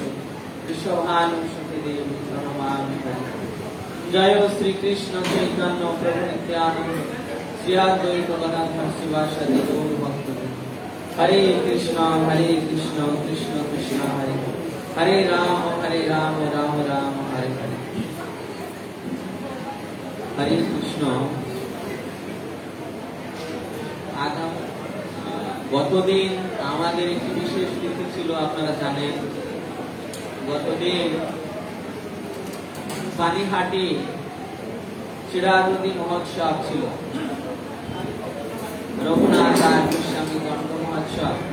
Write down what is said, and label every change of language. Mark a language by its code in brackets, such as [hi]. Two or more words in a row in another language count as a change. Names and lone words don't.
[sa] विश्वभानु शक्ति देवी प्रणमामि हरि जय श्री कृष्ण चैतन्य प्रभु नित्यानन्द श्री अद्वैत गदाधर श्रीवासादि गौर भक्त हरे कृष्ण कृष्ण कृष्ण हरे हरे राम राम राम हरे हरे हरे कृष्ण [bn] আগাম গতদিন আমাদের একটি বিশেষ তিথি ছিল, আপনারা জানেন। গতদিন পানিহাটি চিরাধুতি মহোৎসব ছিল, রঘুনাথ দাস গোস্বামী দণ্ড মহোৎসব।